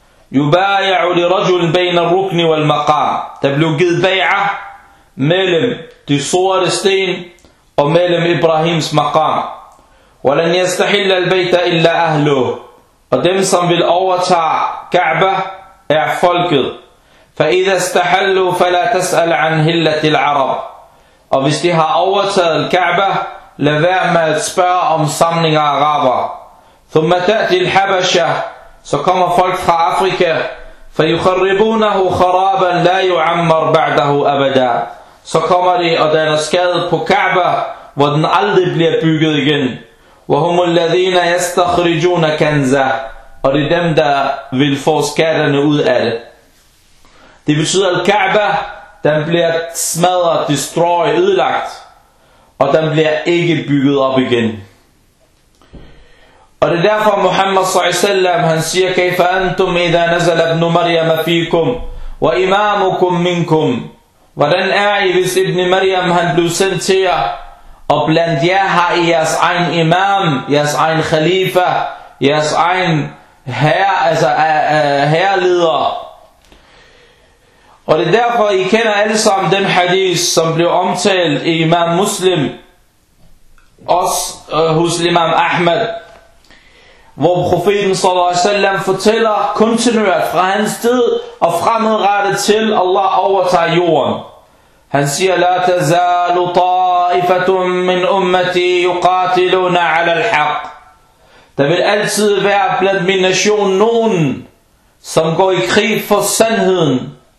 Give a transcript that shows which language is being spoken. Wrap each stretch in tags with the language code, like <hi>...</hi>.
<ar>yubay'u li rajul bayna ar-rukn wal maqam.</ar> <da>Der blev givet bay'a mellem de sorte sten og mellem Ibrahims maqam.</da> <ar>Wa lan yastahilla al-bayta illa ahluhu.</ar> <da>Og dem som vil overtage Ka'ba er folket.</da> <ar>فإذا استحلوا فلا تسأل عن هلة العرب.</ar> <da>Og hvis de har overtaget Al-Ka'ba, lad være med at spørge om samlinger af araber.</da> <ar>ثم تأتي الحبشة.</ar> <da>Så kommer folk fra Afrika.</da> <ar>فيخربونه خرابا لا يعمر بعده أبدا.</ar> <da>Så kommer de og danner skade på Ka'ba, hvor den aldrig bliver bygget igen.</da> <ar>وهم الذين يستخرجون كنزا.</ar> <da>Og det er dem, der vil få skatterne ud af det. Det betyder, at Ka'ba, den bliver smadret, destroyed, ødelagt, og den bliver ikke bygget op igen. Og det er derfor, Muhammad s.a.w. han siger,</da> <ar>كيف أنتم إذا نزل ابن مريم فيكم وإمامكم منكم.</ar> <da>Hvordan er I, hvis ibn Maryam han blev sendt til jer, og blandt jer har I jeres egen imam, jeres egen khalifa, jeres egen herreleder. Og det er derfor, I kender alle sammen den hadith, som blev omtalt i Imam Muslim, også hos Imam Ahmad, hvor profeten sallallahu alaihi wasallam fortæller kontinuert fra hans tid og fremadrettet til Allah overtager jorden. Han siger,</da> <ar>لا تزال طائفة من أمتي يقاتلون على الحق.</ar> <da>Der vil altid være blandt min nation nogen, som går i krig for sandheden.</da>